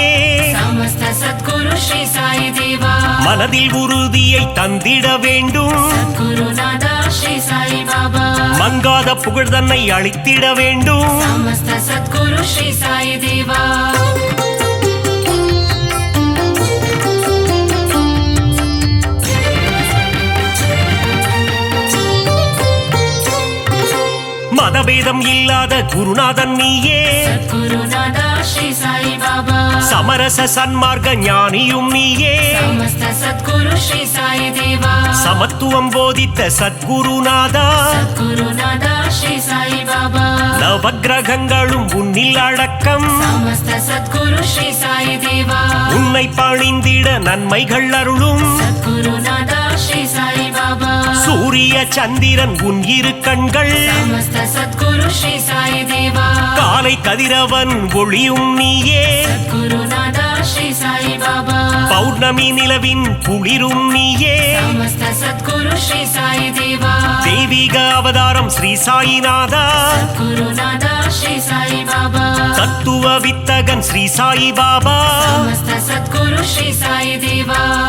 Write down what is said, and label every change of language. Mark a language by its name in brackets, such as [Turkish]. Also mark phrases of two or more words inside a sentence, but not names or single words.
[Sanskrit] समस्त सद्गुरु श्री साई देवा [Tamil] மனதில் உறுதியை தந்திட வேண்டும் [Sanskrit] सद्गुरुनादा श्री साई बाबा [Tamil] மங்காத புகழ் தன்னை அளித்திட வேண்டும் [Sanskrit] समस्त सद्गुरु श्री साई देवा [Tamil] மதபேதம் இல்லாத குருநாதன் நீயே [Sanskrit] सद्गुरुनादा श्री साई बाबा [Tamil] சமரச சன்மார்க்க ஞானியும் நீயே [Sanskrit] समस्त सद्गुरु श्री साई देवा [Tamil] சமத்துவம் போதித்த சத்குருநாதா [Sanskrit] सद्गुरुनादा श्री साई बाबा [Tamil] நவக்கிரகங்களும் உன்னில் அடக்கம் [Sanskrit] समस्त सद्गुरु श्री साई देवा [Tamil] உன்னை பணிந்திட நன்மைகள் அருளும் [Sanskrit] सद्गुरुनादा श्री साई बाबा [Tamil] சூரிய சந்திரன் உன் இரு கண்கள் [Sanskrit] समस्त सद्गुरु श्री साई देवा [Tamil] காலை கதிரவன் ஒளியும் நீயே [Sanskrit] सद्गुरुनादा श्री साई बाबा [Tamil] பௌர்ணமி நிலவின் குளிரும் நீயே [Sanskrit] समस्त सद्गुरु श्री साई देवा [Tamil] தெய்வீக அவதாரம் ஸ்ரீ சாயிநாதா [Sanskrit] सद्गुरुनादा श्री साई बाबा [Tamil] தத்துவ வித்தகன் ஸ்ரீ சாயி பாபா [Sanskrit] समस्त सद्गुरु श्री साई देवा